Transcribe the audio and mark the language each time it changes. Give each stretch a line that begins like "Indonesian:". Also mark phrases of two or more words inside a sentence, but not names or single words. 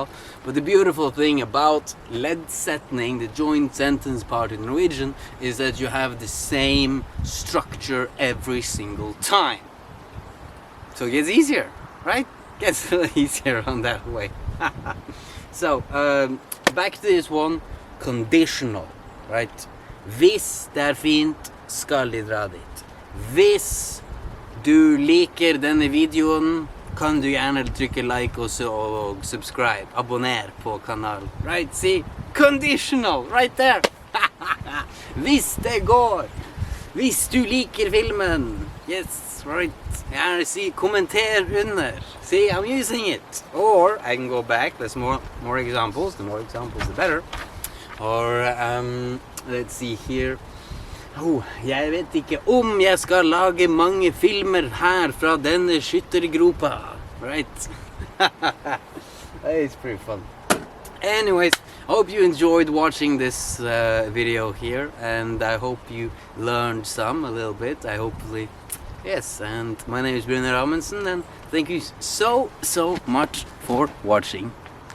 English: But the beautiful thing about lead setting, the joint sentence part in Norwegian, is that you have the same structure every single time. So it gets easier, right? Gets a little easier on that way. So, back to this one, conditional, right?
Norwegian: Hvis det fint, skal de dra dit. Hvis du liker denne videoen, kan du gjerne trykke like også, og subscribe, abonner på kanalen.
English: Right, see? Conditional, right there!
Norwegian: Hvis det går! Hvis du liker filmen!
English: Yes, right.
Norwegian: Gjerne si, kommenter under.
English: See, I'm using it. Or, I can go back, there's more examples. The more examples, the better. Or, let's see here.
Norwegian: Oh, jeg vet ikke om jeg skal lage mange filmer her fra denne skyttergropa.
English: Right? It's pretty fun. Anyways, I hope you enjoyed watching this video here, and I hope you learned a little bit. Hopefully, yes. And my name is Brynjar Amundsen, and thank you so much for watching.